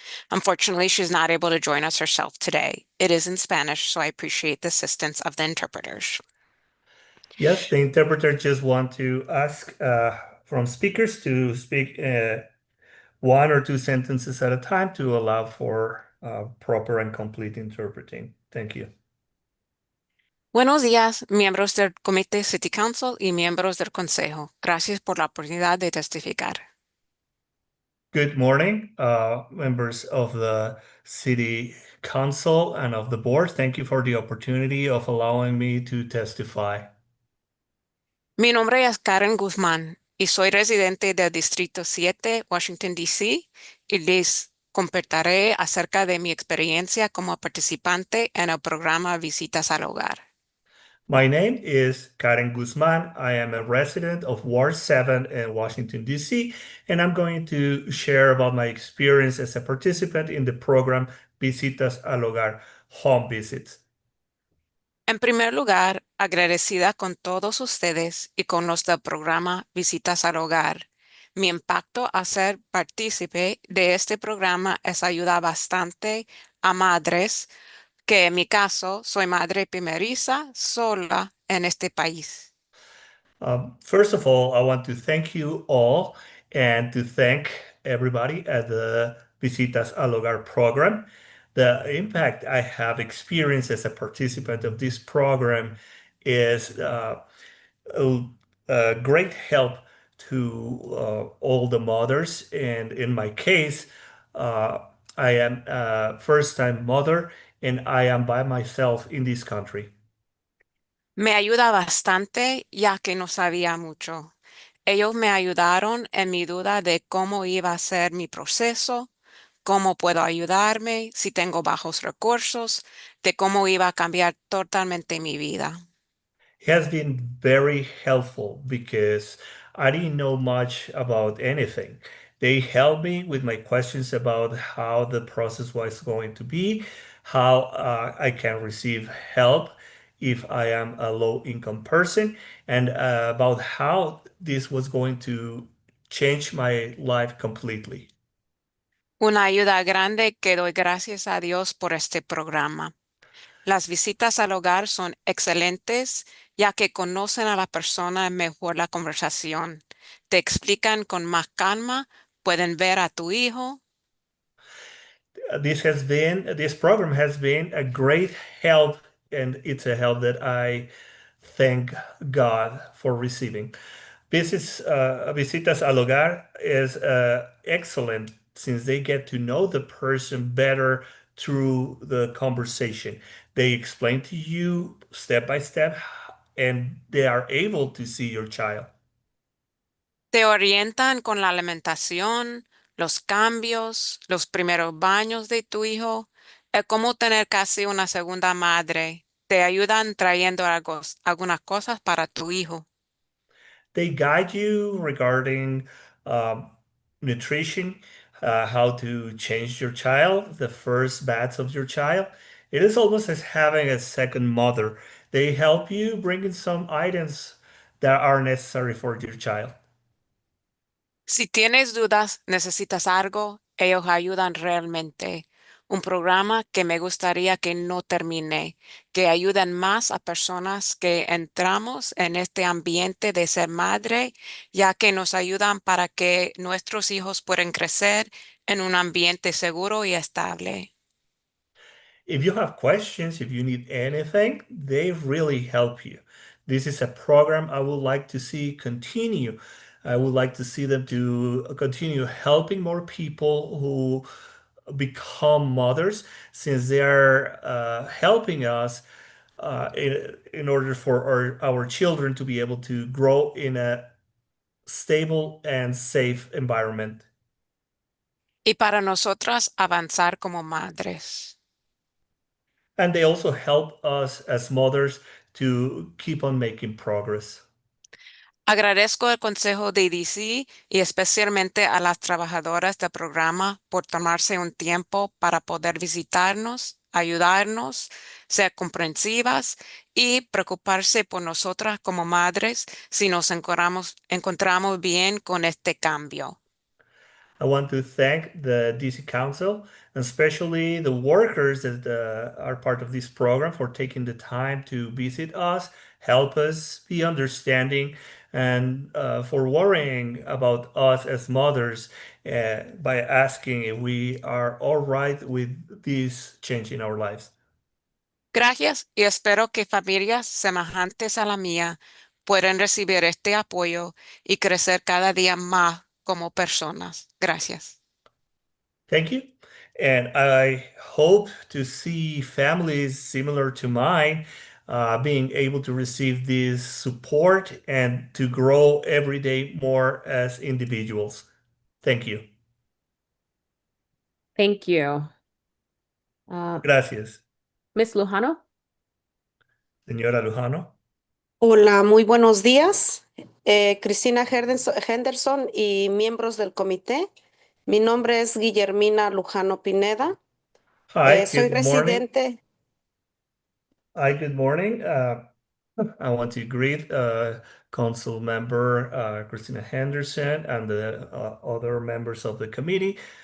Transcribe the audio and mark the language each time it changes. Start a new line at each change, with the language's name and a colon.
English: Unfortunately, she's not able to join us herself today. It is in Spanish, so I appreciate the assistance of the interpreters. Yes, the interpreter just want to ask from speakers to speak one or two sentences at a time to allow for proper and complete interpreting. Thank you.
Spanish: Buenos días, miembros del Comité City Council y miembros del Consejo. Gracias por la oportunidad de testificar.
English: Good morning, members of the City Council and of the board. Thank you for the opportunity of allowing me to testify.
Spanish: Mi nombre es Karen Guzmán y soy residente del Distrito 7, Washington, D.C., y les compartiré acerca de mi experiencia como participante en el programa Visitas al Hogar.
English: My name is Karen Guzman. I am a resident of Ward 7 in Washington, D.C., and I'm going to share about my experience as a participant in the program Visitas al Hogar, home visits.
Spanish: En primer lugar, agradecida con todos ustedes y con los del programa Visitas al Hogar. Mi impacto a ser partícipe de este programa es ayuda bastante a madres, que en mi caso soy madre primeriza sola en este país.
English: First of all, I want to thank you all and to thank everybody at the Visitas al Hogar program. The impact I have experienced as a participant of this program is a, a great help to all the mothers. And in my case, uh, I am a first-time mother and I am by myself in this country.
Spanish: Me ayuda bastante ya que no sabía mucho. Ellos me ayudaron en mi duda de cómo iba a ser mi proceso, cómo puedo ayudarme si tengo bajos recursos, de cómo iba a cambiar totalmente mi vida.
English: It has been very helpful because I didn't know much about anything. They helped me with my questions about how the process was going to be, how I can receive help if I am a low income person, and about how this was going to change my life completely.
Spanish: Una ayuda grande que doy gracias a Dios por este programa. Las visitas al hogar son excelentes ya que conocen a la persona mejor la conversación. Te explican con más calma, pueden ver a tu hijo.
English: This program has been a great help, and it's a help that I thank God for receiving. Visitas al Hogar is excellent since they get to know the person better through the conversation. They explain to you step by step, and they are able to see your child.
Spanish: Te orientan con la alimentación, los cambios, los primeros baños de tu hijo, cómo tener casi una segunda madre. Te ayudan trayendo algunas cosas para tu hijo.
English: They guide you regarding um, nutrition, how to change your child, the first baths of your child. It is almost as having a second mother. They help you bring in some items that are necessary for your child.
Spanish: Si tienes dudas, necesitas algo, ellos ayudan realmente. Un programa que me gustaría que no termine, que ayuden más a personas que entramos en este ambiente de ser madre, ya que nos ayudan para que nuestros hijos puedan crecer en un ambiente seguro y estable.
English: If you have questions, if you need anything, they really help you. This is a program I would like to see continue. I would like to see them to continue helping more people who become mothers, since they are helping us in order for our children to be able to grow in a stable and safe environment.
Spanish: Y para nosotras avanzar como madres.
English: And they also help us as mothers to keep on making progress.
Spanish: Agradezco el consejo de DC y especialmente a las trabajadoras del programa por tomarse un tiempo para poder visitarnos, ayudarnos, ser comprensivas y preocuparse por nosotras como madres si nos encontramos bien con este cambio.
English: I want to thank the DC Council, and especially the workers that are part of this program, for taking the time to visit us, help us be understanding, and for worrying about us as mothers by asking if we are all right with this change in our lives.
Spanish: Gracias y espero que familias semejantes a la mía puedan recibir este apoyo y crecer cada día más como personas. Gracias.
English: Thank you. And I hope to see families similar to mine being able to receive this support and to grow every day more as individuals. Thank you. Thank you.
Spanish: Gracias,
English: Ms. Lujano?
Spanish: señora Lujano. Hola, muy buenos días. Cristina Henderson y miembros del comité. Mi nombre es Guillermina Lujano Pineda.
English: Hi,
Spanish: Soy
English: good morning.
Spanish: residente.
English: Hi, good morning. I want to greet Council Member Christina Henderson and the other members of the committee.